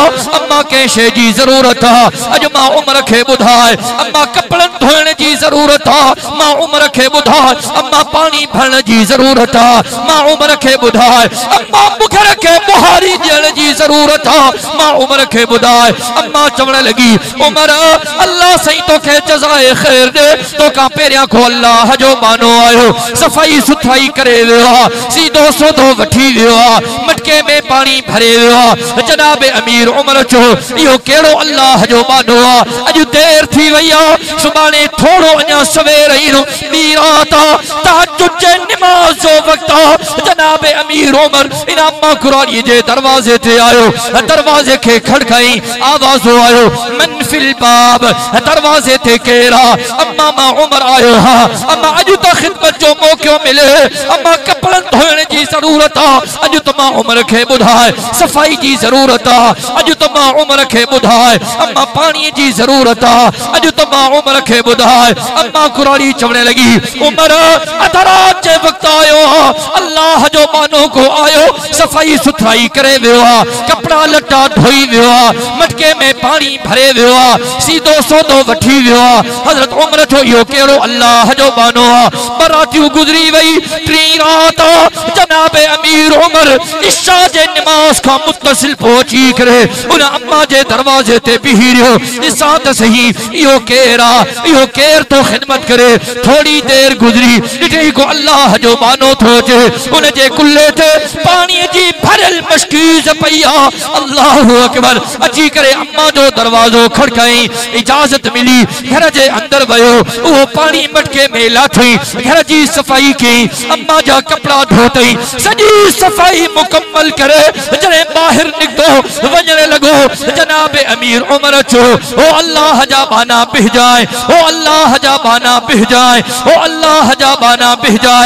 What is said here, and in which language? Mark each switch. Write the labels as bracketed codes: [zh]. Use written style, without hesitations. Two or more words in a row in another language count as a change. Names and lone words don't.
[sd] अम्मा के शे जी जरूरत हा अज मां उमर के बुधाए, अम्मा कपड़न धोने जी जरूरत हा मां उमर के बुधाए, अम्मा पानी भरने जी जरूरत हा मां उमर के बुधाए, अम्मा मुखर के बुहारी देने जी जरूरत हा मां उमर के बुधाए। अम्मा चवण लगी उमर अल्लाह सही तो के जज़ाए खैर दे, तो का पेरिया को अल्लाह जो मानो आयो सफाई सुथराई करे वियो, सीधो सोधो वठी वियो, मटके में पानी भरे वियो। जनाब अमीर उमर चो यो केड़ो अल्लाह जो मानो आ, अज देर थी वई आ, सुबाने थोड़ो अञा सवेर ईनो ॿी रात आ, तहज्जुद जे नमाज जो वक्त आ। जनाब अमीर उमर इन अम्मा कुरानी जे दरवाजे ते आयो, दरवाजे के खड़काई, आवाज आयो [ar] من في الباب, [sd] दरवाजे ते केरा। अम्मा मा उमर आयो हा, अम्मा अज तो खिदमत जो मौको मिले, अम्मा कपड़न धोने जी जरूरत आ, अज तो मां उमर के बुधाए सफाई जी जरूरत आ, अज तो मां उमर के बुधाए अम्मा पानी जी जरूरत आ, अज तो मां उमर के बुधाए। अम्मा कुरानी चवणे लगी उमर अधरात जे वक्त आयो हा, अल्लाह जो मानो को आयो सफाई सुथराई करे वियो, कपड़ा लटा धोई वियो, मटके में पानी भरे वियो, सीधो सोधो वठी वियो। हजरत उमर जो यो केड़ो अल्लाह जो मानो आ। बरातियूं गुजरी वई, टी रात जनाब अमीर उमर इशा जे नमाज का मुत्तसिल पहुंची करे उन अम्मा जे दरवाजे ते बिही रहियो। ॾिसां त सही इहो केरा, इहो केर तो खिदमत करे। थोड़ी देर गुजरी ॾिठी को अल्लाह जो मानो थो अचे, उन जे कुल्ले ते पानी जी भरल मशकीज़ पई आ। [ar] الله أكبر. [sd] अची करे अम्मा जो दरवाजो खड़काई, इजाजत मिली, घर जे अंदर वयो, वो पानी मटके में लाथई, घर जी सफाई की, अम्मा जा कपड़ा धोतई, सजी सफाई मुकम्मल करे जने बाहर निकतो वजने लगो। जनाब अमीर उमर चो ओ अल्लाह जा बाना बिह जाए, ओ अल्लाह जा बाना बिह जाए, ओ अल्लाह जा बाना बिह जाए।